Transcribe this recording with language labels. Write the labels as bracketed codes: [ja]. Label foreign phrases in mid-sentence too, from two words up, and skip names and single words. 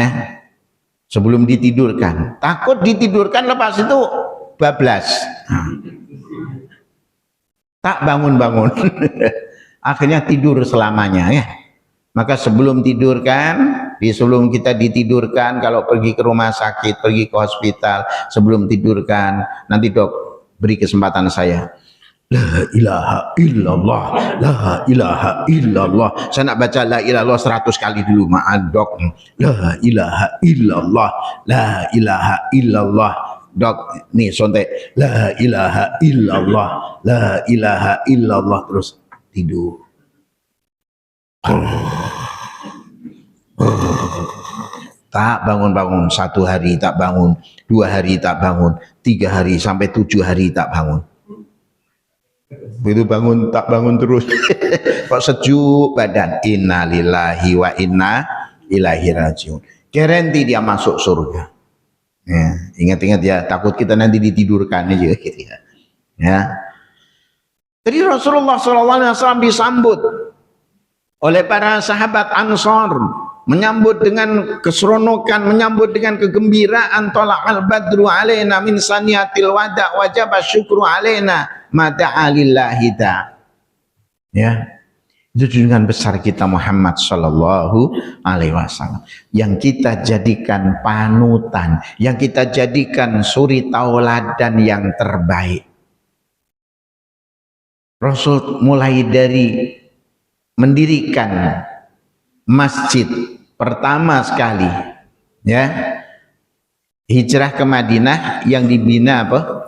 [ms] Sebelum ditidurkan, takut ditidurkan lepas itu bablas, tak bangun-bangun, akhirnya tidur selamanya ya. Maka sebelum tidurkan, sebelum kita ditidurkan, kalau pergi ke rumah sakit, pergi ke hospital, sebelum tidurkan, nanti dok beri kesempatan saya, [ar] لا إله إلا الله لا إله إلا الله. [ms] Saya nak baca [ar] لا إله إلا الله [ms] 100 kali dulu, maaf dok. [ar] لا إله إلا الله لا إله إلا الله. [ms] Dok, nih sontek, [ar] لا إله إلا الله لا إله إلا الله, [ms] terus tidur. Tak bangun-bangun, 1 hari tak bangun, 2 hari tak bangun, 3 hari sampai 7 hari tak bangun. Begitu bangun tak bangun terus. Kok sejuk badan. [ar] إنا لله وإنا إليه راجعون. [ms] Garanti dia masuk surga. Ya, ingat-ingat ya, takut kita nanti ditidurkan aja gitu ya. Ya. Jadi Rasulullah SAW disambut oleh para sahabat Ansor, menyambut dengan keseronokan, menyambut dengan kegembiraan. [ar] طلع البدر علينا من ثنيات الوداع وجب الشكر علينا ما دعا لله تا. [ms] Ya, itu junjungan besar kita Muhammad [ar] صلى الله عليه وسلم, [ms] yang kita jadikan panutan, yang kita jadikan suri tauladan yang terbaik. Rasul mulai dari mendirikan masjid pertama sekali, ya, hijrah ke Madinah, yang dibina apa?